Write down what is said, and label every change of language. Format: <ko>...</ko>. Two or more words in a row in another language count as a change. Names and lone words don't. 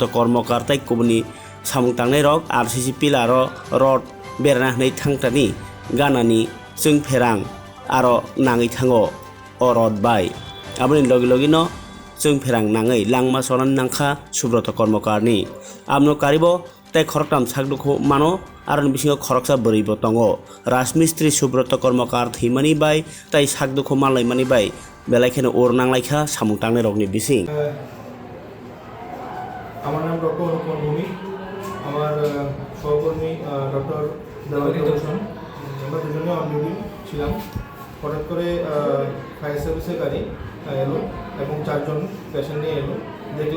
<trp>Kormokar tai kubuni samung tangnai rok</trp> <en>RCC pillar rod</en> <trp>berana nei thangtani ganani Chwng Pherang aro nangwi thango o rod bai aboni logi no Chwng Pherang Nangwi langma sonan nangkha Subroto Kormokar ni amno karibo tai Khoroktham sakdukhu mano aron bisingo khoroksa boribo tongo Rajmistri Subroto Kormokar thimani bai tai sakdukhu manlaimani bai belaikhaino or nanglaikha samung tangnai rokni bising</trp> <bn>আমার নাম ডক্টর অনুপম ভূমি আমার সহকর্মী ডক্টর দেওয়ালি দর্শন আমরা দুজনে</bn> <en>on duty</en> <bn>ছিলাম হঠাৎ করে</bn> <en>fire service</en> <bn>গাড়ি এলো এবং 4 জন পেশেন্ট নিয়ে এলো দেখলাম</bn>